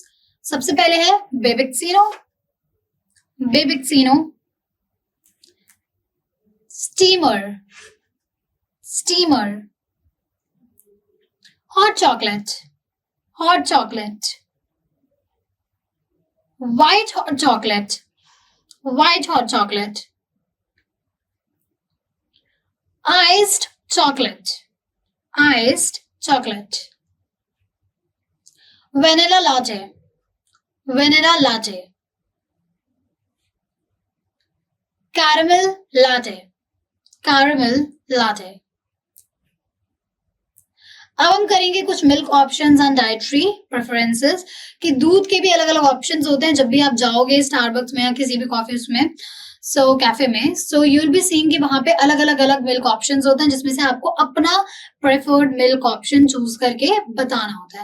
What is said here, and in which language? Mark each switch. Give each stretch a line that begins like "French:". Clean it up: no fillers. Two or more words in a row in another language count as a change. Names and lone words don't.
Hindi: सबसे पहले है
English: babyccino, babyccino, steamer, steamer, hot chocolate, hot chocolate, white hot chocolate, white hot chocolate, iced chocolate, iced chocolate, vanilla latte, vanilla latte, caramel latte, caramel latte।
Hindi: अब हम करेंगे कुछ
English: milk options and dietary preferences,
Hindi: कि दूध के भी अलग अलग ऑप्शंस होते हैं जब भी आप जाओगे स्टारबक्स में या किसी भी कॉफी उसमें, सो कैफे में,
English: so you will be seeing
Hindi: कि वहां पे अलग अलग
English: milk options
Hindi: होते हैं, जिसमें से आपको अपना
English: preferred milk option choose
Hindi: करके बताना होता है।